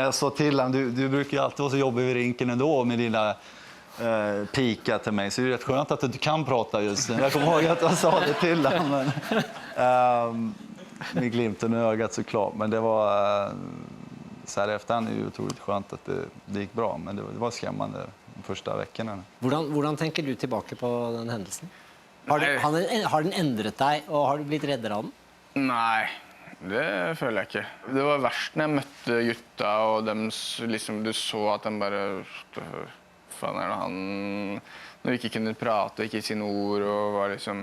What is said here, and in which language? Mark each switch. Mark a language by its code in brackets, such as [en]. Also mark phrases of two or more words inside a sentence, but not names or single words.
[sv] Jag sa till honom, du brukar ju alltid vara så jobbig vid rinken ändå med dina pika till mig. Så det är rätt skönt att du kan prata just nu. Jag kommer ihåg att jag sa det till honom. Med glimten i ögat såklart. Men det var så här efterhand är det otroligt skönt att det gick bra. Men det var skrämmande de första veckorna. [no] Hvordan tenker du tilbake på den hendelsen? Har den endret deg, og har du blitt reddere av den? Nei, det føler jeg ikke. Det var verst når jeg møtte gutta, og liksom, du så at de bare... Faen er det han... Når vi ikke kunne prate, ikke si noen ord, og var liksom...